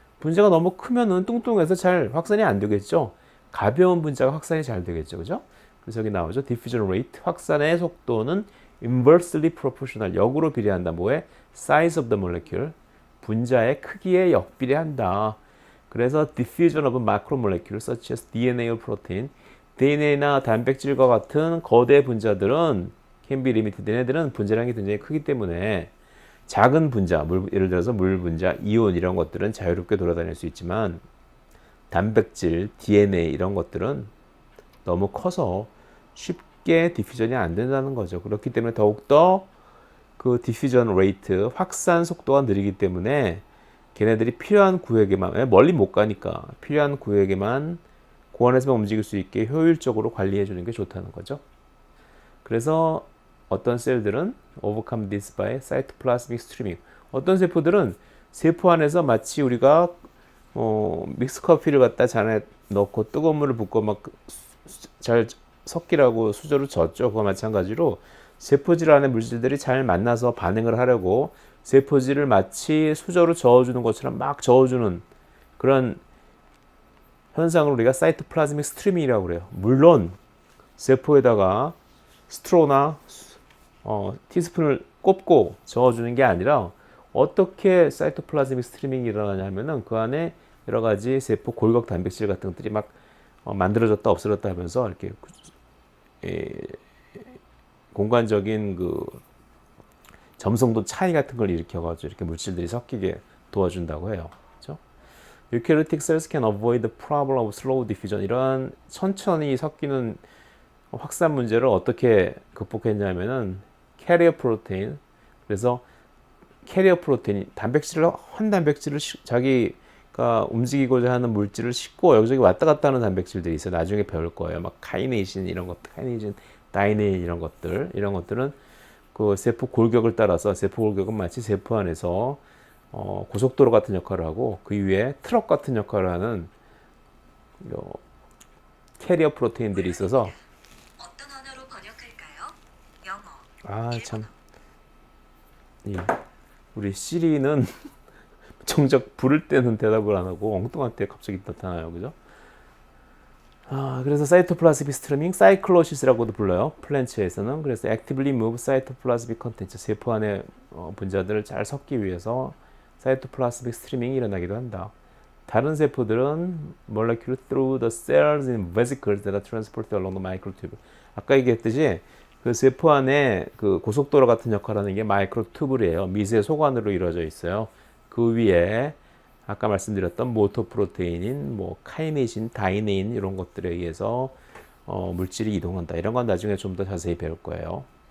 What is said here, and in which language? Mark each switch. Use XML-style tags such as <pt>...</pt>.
<ko>분자가 너무 크면은 뚱뚱해서 잘 확산이 안 되겠죠. 가벼운 분자가 확산이 잘 되겠죠. 그죠? 그래서 여기 나오죠. Diffusion rate. 확산의 속도는</ko> <en>inversely proportional.</en> <ko>역으로 비례한다. 뭐에?</ko> <en>Size of the molecule.</en> <ko>분자의 크기에 역비례한다.</ko> <en>그래서 diffusion of macromolecules such as DNA or protein,</en> <ko>DNA나 단백질과 같은 거대 분자들은</ko> <en>can be limited.</en> <ko>얘네들은 분자량이 굉장히 크기 때문에 작은 분자, 예를 들어서 물 분자, 이온 이런 것들은 자유롭게 돌아다닐 수 있지만 단백질, DNA 이런 것들은 너무 커서 쉽게 디퓨전이 안 된다는 거죠. 그렇기 때문에 더욱더 그 디퓨전 레이트, 확산 속도가 느리기 때문에 걔네들이 필요한 구역에만, 멀리 못 가니까 필요한 구역에만 공원에서만 움직일 수 있게 효율적으로 관리해 주는 게 좋다는 거죠. 그래서 어떤 셀들은</ko> <en>overcome this by cytoplasmic streaming.</en> <ko>어떤 세포들은 세포 안에서 마치 우리가 믹스 커피를 갖다 잔에 넣고 뜨거운 물을 붓고 막 잘 섞이라고 수저로 젓죠. 그와 마찬가지로 세포질 안에 물질들이 잘 만나서 반응을 하려고 세포질을 마치 수저로 저어주는 것처럼 막 저어주는 그런 현상을 우리가 사이토플라즈믹 스트리밍이라고 그래요. 물론 세포에다가 스트로나 티스푼을 꼽고 저어주는 게 아니라 어떻게 사이토플라즈믹 스트리밍이 일어나냐면은 그 안에 여러 가지 세포 골격 단백질 같은 것들이 막 만들어졌다 없어졌다 하면서 이렇게 공간적인 그 점성도 차이 같은 걸 일으켜가지고 이렇게 물질들이 섞이게 도와준다고 해요. 그렇죠?</ko> <en>Eukaryotic cells can avoid the problem of slow diffusion.</en> <ko>이러한 천천히 섞이는 확산 문제를 어떻게 극복했냐면은 캐리어 프로테인. 그래서 캐리어 프로테인, 한 단백질을 자기가 움직이고자 하는 물질을 싣고 여기저기 왔다 갔다 하는 단백질들이 있어요. 나중에 배울 거예요. 막 카이네이신 이런 것들, 카이네이신, 다이네인 이런 것들은 그 세포 골격을 따라서, 세포 골격은 마치 세포 안에서 고속도로 같은 역할을 하고 그 위에 트럭 같은 역할을 하는 캐리어 프로테인들이 있어서. 어떤 언어로 번역할까요? 영어. 아, 참. 우리 시리는 정작 부를 때는 대답을 안 하고 엉뚱한 때 갑자기 나타나요. 그죠? 그래서 사이토플라즈믹 스트리밍, 사이클로시스라고도 불러요. 플랜츠에서는. 그래서</ko> <en>actively move cytoplasmic contents,</en> <ko>세포 안에 분자들을 잘 섞기 위해서 사이토플라즈믹 스트리밍이 일어나기도 한다. 다른 세포들은</ko> <en>molecule through the cells in vesicles that are transported along the microtube.</en> <ko>아까 얘기했듯이 그 세포 안에 그 고속도로 같은 역할을 하는 게 마이크로튜브리에요. 미세 소관으로 이루어져 있어요. 그 위에 아까 말씀드렸던 모터 프로테인인 뭐 카이네신, 다이네인 이런 것들에 의해서 물질이 이동한다. 이런 건 나중에 좀 더 자세히 배울 거예요.</ko>